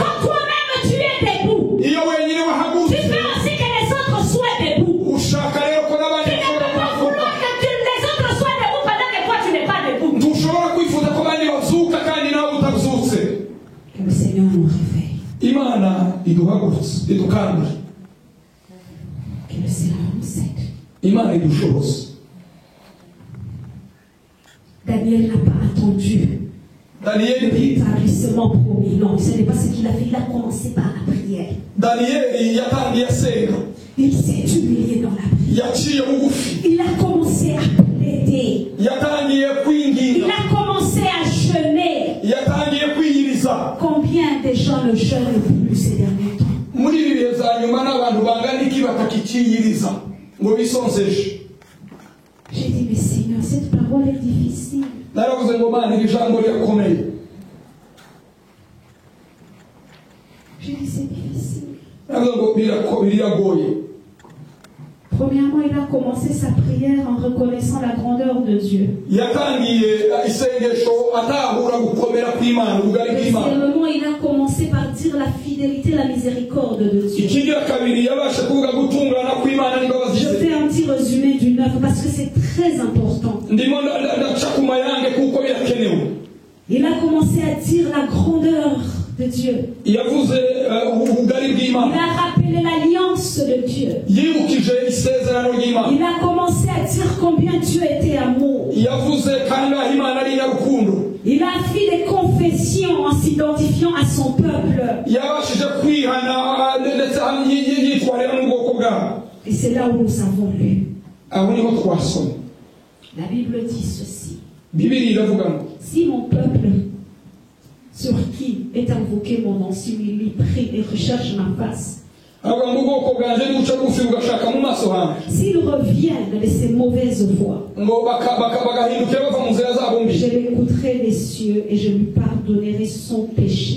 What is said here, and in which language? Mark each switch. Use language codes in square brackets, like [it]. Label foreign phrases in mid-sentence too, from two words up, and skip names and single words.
[fr] quand toi-même tu es debout, [rw] iyo wenyine [fr] tu [rw] wahagurutse, [fr] veux aussi que les autres soient debout. [rw] ushaka rero ko n'abandi [fr] Tu ne peux [rw] bashobora [fr] pas [rw] kuvuga. [fr] vouloir que les autres soient debout pendant que toi tu n'es pas debout. [rw] ntushobora kwifuza ko abandi bazuka kandi nawe utabyutse. [fr] Que le Seigneur nous réveille. [rw] Imana iduhagurutse idukangure. [fr] Que le Seigneur nous aide. [rw] Imana idushoboze. [fr] Daniel n'a pas attendu [rw] Daniyeli [fr] le rétablissement promis. Non, ce n'est pas ce qu'il a fait. Il a commencé par la prière. [rw] Daniyeli yatangiye asenga, [fr] Il s'est humilié dans la prière. [rw] yaciye bugufi, [fr] Il a commencé à plaider. [rw] yatangiye [fr] Il [rw] kwinginga, [fr] a commencé à jeûner. [rw] yatangiye kwiyiriza. [fr] Combien de gens ne jeûnent plus ces derniers temps? [rw] muri ibi bihe bya nyuma n'abantu bangana iki batakiciyiriza ngo bisonzeshe. [fr] J'ai dit, mais Seigneur, cette parole est difficile. [rw] naravuze ngo Mana iri jambo rirakomeye. [fr] J'ai dit, c'est difficile. [rw] naravuze ngo biragoye. [fr] Premièrement, il a commencé sa prière en reconnaissant la grandeur de Dieu. [rw] yatangiye isengesho atahura gukomera kw'Imana, ubugari bw'Imana. [fr] Deuxièmement, il a commencé par dire la fidélité, la miséricorde de Dieu. [rw] ikigira kabiri yabasha kuvuga gutungana kw'Imana n'imbabazi [fr] Je [rw] ze. [fr] fais un petit résumé d'une œuvre parce que c'est très important. [rw] ndimo ndaca ku mayange kuko birakenewe. [fr] Il a commencé à dire la grandeur de Dieu. [rw] yavuze ubugari [fr] Il [rw] bw'Imana, [fr] a rappelé l'alliance de Dieu. [rw] yibukije isezerano ry'Imana, [fr] Il a commencé à dire combien Dieu était amour. [rw] yavuze kandi aho Imana ari inyarukundo. [fr] Il a fait des confessions en s'identifiant à son peuple. [rw] yabashije kwihana ndetse yitwarira n'ubwoko bwabo. [fr] Et c'est là où nous avons lu. [rw] aho niho twasoma. [fr] La Bible dit ceci. [rw] Bibiri iravuga ngo [fr] Si mon peuple, sur qui est invoqué mon nom, s'humilie, prie et recherche ma face, S'ils reviennent de ces mauvaises voies, je l'écouterai des cieux et je lui pardonnerai son péché.